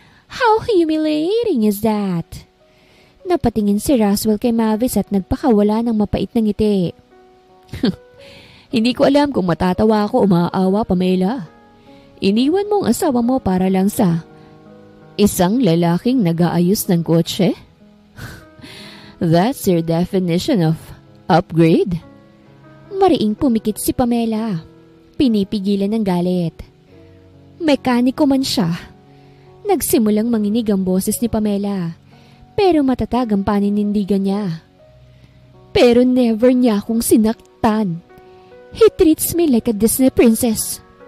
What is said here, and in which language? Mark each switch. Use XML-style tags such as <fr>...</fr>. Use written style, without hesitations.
<en>How humiliating is that?"</en> <tl>Napatingin si Roswell kay Mavis at nagpakawala ng mapait na ngiti. "Hindi ko alam kung matatawa ako o maaawa, Pamela. Iniwan mo ang asawa mo para lang sa isang lalaking nag-aayos ng kotse?</tl> <en>That's your definition of upgrade?"</en> <tl>Mariing pumikit si Pamela. Pinipigilan ng galit. Mekaniko man siya. Nagsimulang manginig ang boses ni Pamela. Pero matatag ang paninindigan niya. Pero never niya akong sinaktan.</tl> <en>He treats me like a Disney princess.</en>